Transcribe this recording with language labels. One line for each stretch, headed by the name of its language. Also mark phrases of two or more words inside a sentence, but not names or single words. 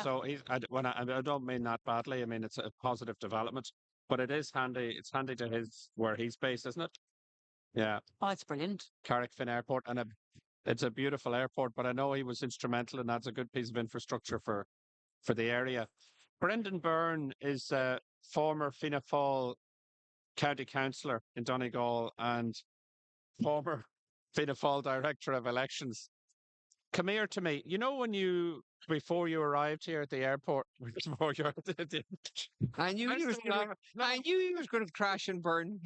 English: So I don't mean that badly. I mean it's a positive development, but it is handy. It's handy to where he's based, isn't it? Yeah, Oh, it's brilliant. Carrickfinn Airport, and it's a beautiful airport. But I know he was instrumental, and that's a good piece of infrastructure for the area. Brendan Byrne is a former Fianna Fáil county councillor in Donegal and former Fianna Fáil director of elections. Come here to me. Before you arrived here at the airport, before you I knew he was going to. I knew he was going to crash and burn.